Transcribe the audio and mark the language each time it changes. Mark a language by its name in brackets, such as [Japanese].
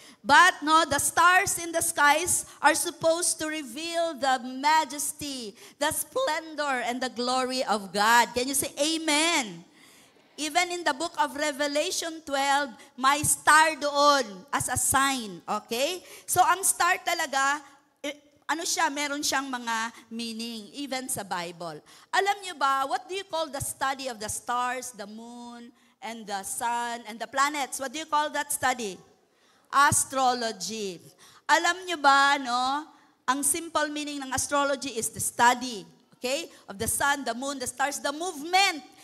[English] But, no, the stars in the skies are supposed to reveal the majesty, the splendor, and the glory of God. Can you say amen? Even in the book of Revelation 12, [Filipino] may star doon [English] as a sign. Okay? [Filipino] So, ang star talaga, meron siyang mga meaning, even sa Bible. Alam niyo ba, [English] what do you call the study of the stars, the moon, and the sun, and the planets? What do you call that study? Astrology. [Filipino] Alam niyo ba, no, ang simple meaning ng [English] astrology is the study, okay, of the sun, the moon, the stars, the movement.